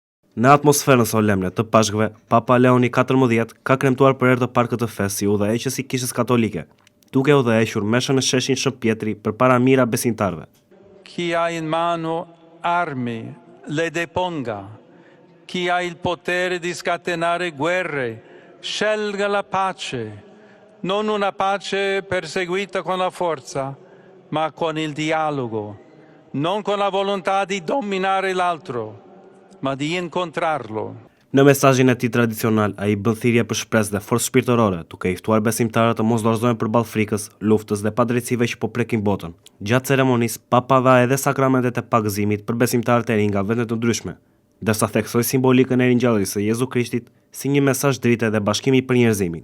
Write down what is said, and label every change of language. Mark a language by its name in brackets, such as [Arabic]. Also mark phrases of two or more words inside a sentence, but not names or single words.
[Albanian] Në atmosferën solemne të Pashkëve, Papa Leoni XIV ka kremtuar për herë të parë këtë festë si udhëheqës i Kishës Katolike, duke udhëhequr meshën në sheshin Shën Pjetri përpara mijëra besimtarëve. [Italian] Chi ha in mano armi le deponga, chi ha il potere di scatenare guerre, scelga la pace, non una pace perseguita con la forza, ma con il dialogo, non con la volontà di dominare l'altro, ma di incontrarlo. [Albanian] Në mesazhin e tij tradicional, ai bën thirrje për shpresë dhe forcë shpirtërore, duke i ftuar besimtarët të mos dorëzohen përballë frikës, luftës dhe padrejtësive që po prekin botën. Gjatë ceremonisë, Papa dha edhe sakramentet e pagëzimit për besimtarët e rinj nga vende të ndryshme, ndërsa theksoi simbolikën e ringjalljes së Jezu Krishtit si një mesazh drite dhe bashkimi për njerëzimin.